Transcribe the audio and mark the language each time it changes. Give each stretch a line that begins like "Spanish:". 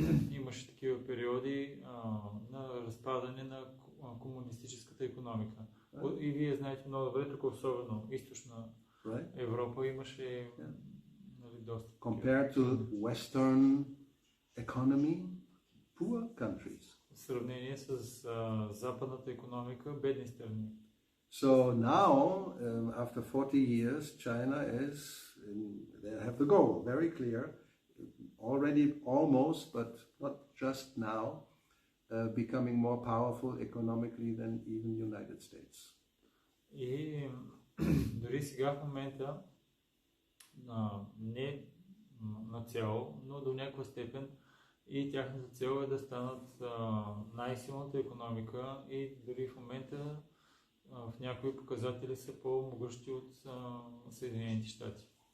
Bulgarian: Имаше такива периоди на разпадане на комунистическата икономика. И вие знаете много добре, тук особено източна Европа имаше доста.
English: Compared to Western economy, poor countries.
Bulgarian: В сравнение с западната икономика, бедни страни.
English: So now, after 40 years, China they have the goal very clear, already almost, but not just now, becoming more powerful economically than even United States.
Bulgarian: И дори сега в момента не на цяло, но до някаква степен и тяхната цел е да станат най-силната икономика и дори в момента в някои показатели са по-могъщи от Съединените щати.